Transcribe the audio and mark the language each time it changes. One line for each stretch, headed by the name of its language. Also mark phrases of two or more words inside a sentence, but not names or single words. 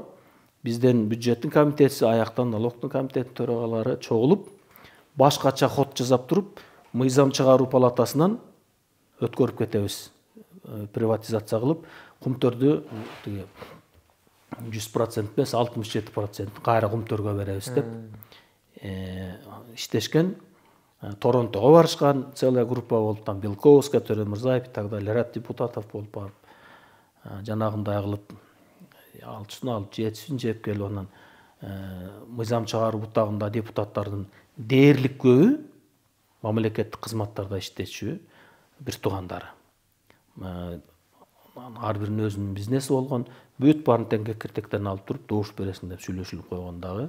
Kyrgyz: Бизден бюджеттин комитети, аяктан налогтун комитетинин төрагалары чогулуп, башкача ход жасап туруп, мыйзам чыгаруу палатасынан өткөрүп кетебиз. Приватизация кылып, Кумтөрдү 100% эмес, 67% кайра Кумтөргө беребиз деп иштешкен. Торонтого барышкан,
Russian: целая группа
Kyrgyz: болуп, там Белковская, Төрөмүрзаев
Russian: и так далее, ряд депутатов
Kyrgyz: болуп барып, жанагындай кылып, алчысын алып, жетисин жеп келип, анан мыйзам чыгаруу бутагында депутаттардын дээрлик көбү мамлекеттик кызматтарда иштечү бир туугандары. Ар биринин өзүнүн бизнеси болгон, бүт баарын тең-кекиртектен алып туруп, добуш бересиң деп сүйлөшүлүп койгон дагы.